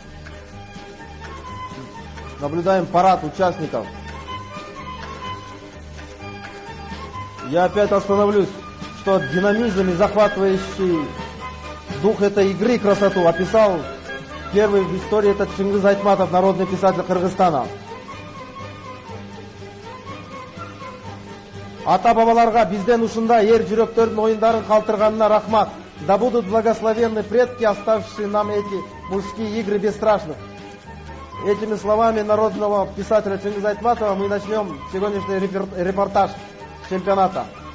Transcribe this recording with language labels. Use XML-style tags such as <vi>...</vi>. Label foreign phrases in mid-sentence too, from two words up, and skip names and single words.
<ru>Наблюдаем парад участников. Я опять остановлюсь, что динамизм и захватывающий дух этой игры, красоту описал первый в истории этот Чингиз Айтматов, народный писатель Кыргызстана.</ru> <ky>Ата-бабаларга бизден ушундай эр жүрөктөрдүн оюндарын калтырганына рахмат.</ky> <ru>Да будут благословенны предки, оставившие нам эти мужские игры бесстрашных. Этими словами народного писателя Чингиза Айтматова мы начнем сегодняшний репортаж чемпионата.</ru>